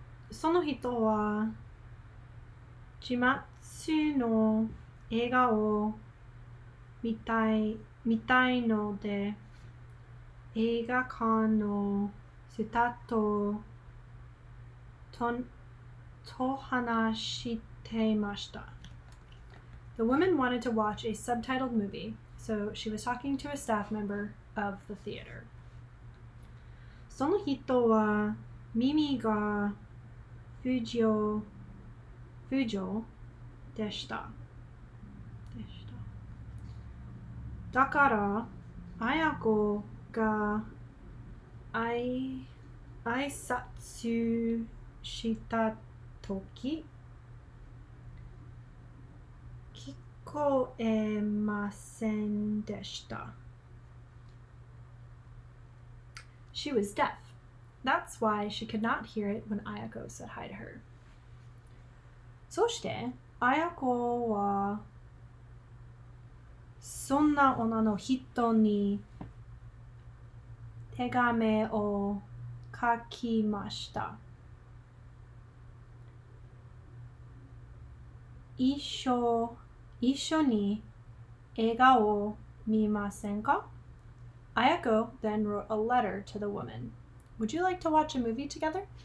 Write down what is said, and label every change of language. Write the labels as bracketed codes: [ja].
[ja] その人は字幕の映画を見たいので映画館のスタッフと話していました。 [en] The woman wanted to watch a subtitled movie, so she was talking to a staff member of the theater. [ja] その人は耳が不自由でした。だから綾子が挨拶したとき聞こえませんでした。 [en] She was deaf. That's why she could not hear it when Ayako said hi to her. [ja] そしてAyakoはそんな女の人に手紙を書きました。一緒に映画を見ませんか? [en] Ayako then wrote a letter to the woman. Would you like to watch a movie together?